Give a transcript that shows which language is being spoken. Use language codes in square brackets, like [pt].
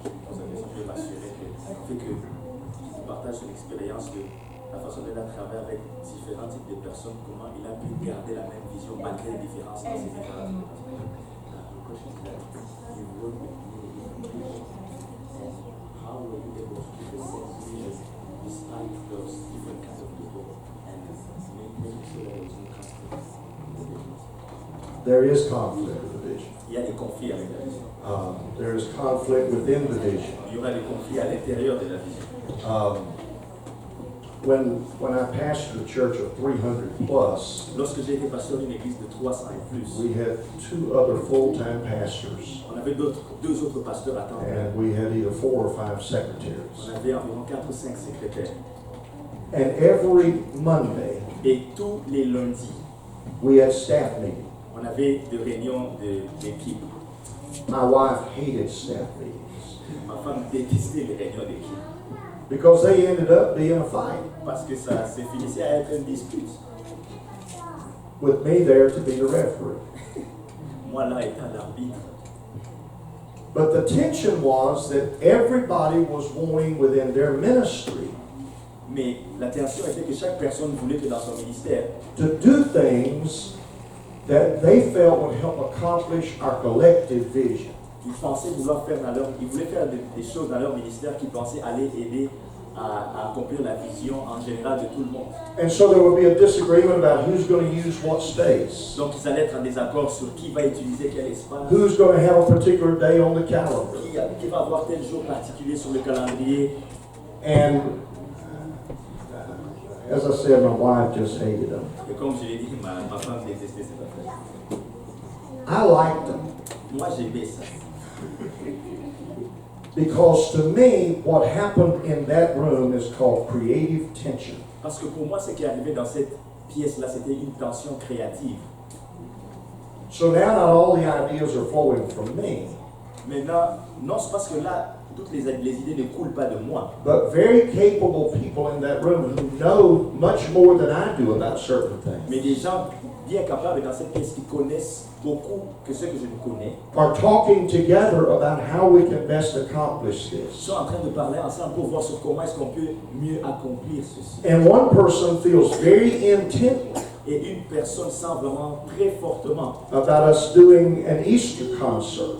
[fr] Je vais m'assurer que tu partages son expérience de la façon dont il a travaillé avec différents types de personnes, comment il a pu garder la même vision malgré les différences dans ces différentes personnes. [en] The question is that you work with many people, and how were you able to keep the same vision despite those different kinds of people and making sure there was no conflict? There is conflict with the vision. [fr] Il y a des conflits avec la vision. [en] There is conflict within the vision. [fr] Il y aura des conflits à l'intérieur de la vision. [en] When I pastored a church of 300 plus, [fr] Lorsque j'ai été pasteur d'une église de 300 et plus, [en] we had 2 other full-time pastors, [fr] on avait deux autres pasteurs à temps plein. [en] and we had either 4 or 5 secretaries. [fr] On avait environ 4 ou 5 secrétaires. [en] And every Monday, [fr] Et tous les lundis, [en] we had staff meetings. [fr] on avait des réunions d'équipe. [en] My wife hated staff meetings [fr] Ma femme détestait les réunions d'équipe [en] because they ended up being a fight [fr] parce que ça se finissait à être une dispute. [en] with me there to be the referee. [fr] Moi là étant l'arbitre. [en] But the tension was that everybody was wanting within their ministry [fr] Mais la tension était que chaque personne voulait que dans son ministère, [en] to do things that they felt would help accomplish our collective vision. [fr] ils pensaient vouloir faire ils voulaient faire des choses dans leur ministère qui pensaient aller aider à accomplir la vision en général de tout le monde. [en] And so there would be a disagreement about who's going to use what space, [fr] Donc ils allaient être en désaccord sur qui va utiliser quel espace, [en] who's going to have a particular day on the calendar. [fr] qui va avoir tel jour particulier sur le calendrier. [en] And as I said, my wife just hated them. [fr] Et comme je l'ai dit, ma femme détestait cette affaire. [en] I liked them [fr] Moi j'aimais ça. [en] because to me, what happened in that room is called creative tension. [fr] Parce que pour moi, ce qui est arrivé dans cette pièce-là, c'était une tension créative. [en] So now not all the ideas are flowing from me, [fr] Maintenant, non, c'est parce que là, toutes les idées ne coulent pas de moi. [en] but very capable people in that room who know much more than I do about certain [fr] Mais [en] things [fr] des gens bien capables dans cette pièce qui connaissent beaucoup que ceux que je ne connais [en] are talking together about how we can best accomplish this. [fr] sont en train de parler ensemble pour voir sur comment est-ce qu'on peut mieux accomplir ceci. [en] And one person feels very intently [fr] Et une personne sent vraiment très fortement [en] about us doing an Easter concert,